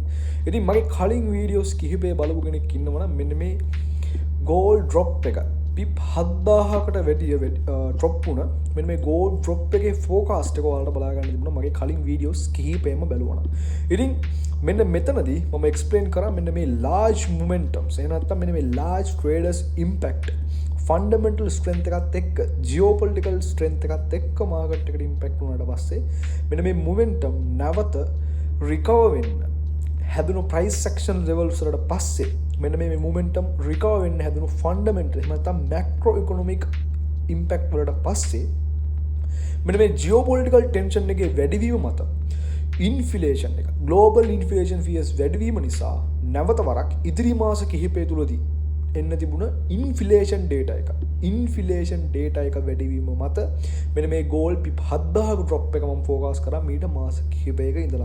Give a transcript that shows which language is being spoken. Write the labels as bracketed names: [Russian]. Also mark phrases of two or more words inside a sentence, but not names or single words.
[Sinhala] ඉතින් මගේ කලින් වීඩියෝස් කිහිපය බලපු කෙනෙක් ඉන්නවා නම් මෙන්න මේ [English] gold drop [Sinhala] එක පිප් 7000කට වැඩිය ඩ්‍රොප් වුණා. මෙන්න මේ [English] gold drop [Sinhala] එකේ ෆෝකාස්ට් එක ඔයාලට බලා ගන්න තිබුණා මගේ කලින් වීඩියෝස් කිහිපෙම බලුවා. ඉතින් මෙන්න මෙතනදී මම එක්ස්ප්ලේන් කරා මෙන්න මේ [English] large momentums [Sinhala] එහෙම නැත්නම් මෙන්න මේ [English] large traders impact fundamental strength [Sinhala] එකත් එක්ක [English] geopolitical strength [Sinhala] එකත් එක්ක market එකට impact වුණාට පස්සේ මෙන්න මේ momentum නැවත recover වෙන්න හැදුණු [English] price action levels [Sinhala] වලට පස්සේ මෙන්න මේ momentum recover වෙන්න හැදුණු fundamental එහෙම නැත්නම් [English] macro economic impact [Sinhala] වලට පස්සේ මෙන්න මේ [English] geopolitical tension [Sinhala] එකේ වැඩිවීම මත ඉන්ෆ්ලේෂන් එක [English] global inflation fears [Sinhala] වැඩිවීම නිසා නැවත වරක් ඉදිරි මාස කිහිපය තුලදී එන්න තිබුණ [English] inflation data [Sinhala] එක වැඩිවීම මත මෙන්න මේ [English] gold pip 7000 drop [Sinhala] එක මම ෆෝකස් කරා මීට මාස කිහිපයක ඉඳලම.